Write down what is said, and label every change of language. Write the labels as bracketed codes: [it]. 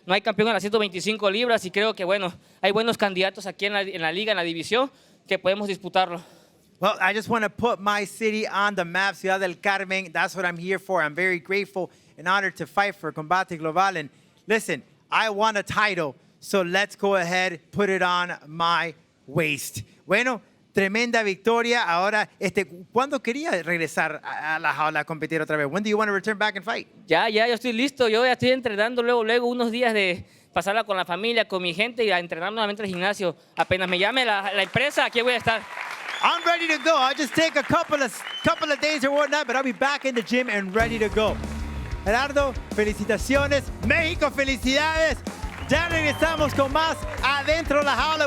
[es] No hay campeón en las 125 libras y creo que, bueno, hay buenos candidatos aquí en la liga, en la división, que podemos disputarlo. [en] Well, I just want to put my city on the map, Ciudad del Carmen. That's what I'm here for. I'm very grateful and honored to fight for Combate Global. And listen, I want a title, so let's go ahead, put it on my waist. [es] Bueno, tremenda victoria. Ahora, ¿cuándo quería regresar a la jaula a competir otra vez? [en] When do you want to return back and fight? [es] Ya, yo estoy listo. Yo ya estoy entrenando luego unos días de pasarla con la familia, con mi gente y a entrenar nuevamente al gimnasio. Apenas me llame la empresa, aquí voy a estar. [en] I'm ready to go. I'll just take a couple of days or whatnot, but I'll be back in the gym and ready to go. [es] Gerardo, felicitaciones. México, felicidades. Ya regresamos con más Adentro la Jaula.